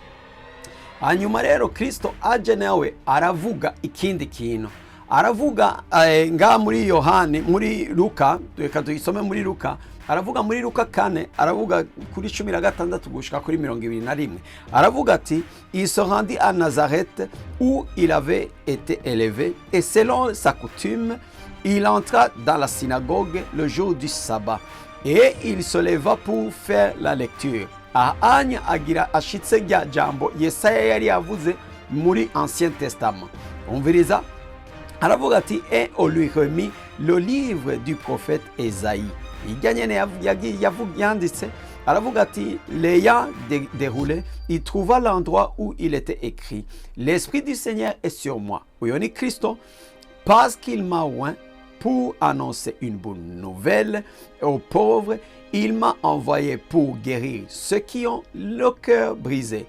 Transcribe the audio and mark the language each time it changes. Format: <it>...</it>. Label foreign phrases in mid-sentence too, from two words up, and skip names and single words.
<rn>Hanyuma rero Kristo aje nawe aravuga ikindi kintu. Aravuga nga muri Yohani, muri Luka, reka tuyisome muri Luka. Aravuga muri Luka 4, aravuga kuri 16 gushika kuri 21. Aravuga ati</rn> <fr>il se rendit à Nazareth où il avait été élevé, et selon sa coutume il entra dans la synagogue le jour du sabbat et il se leva pour faire la lecture.</fr> <rn>Anya agira ashitse rya jambo Yesaya yari yavuze muri</rn> <fr>Ancien Testament.</fr> <rn>Umviriza, aravuga ati</rn> <fr>et on lui remit le livre du prophète Esaïe.</fr> <rn>Iganyene yanditse, aravuga ati</rn> <fr>l'ayant déroulé, il trouva l'endroit où il était écrit: l'Esprit du Seigneur est sur moi. Uyoni Kristo, parce qu'il m'a oint pour annoncer une bonne nouvelle aux pauvres, il m'a envoyé pour guérir ceux qui ont le cœur brisé.</fr>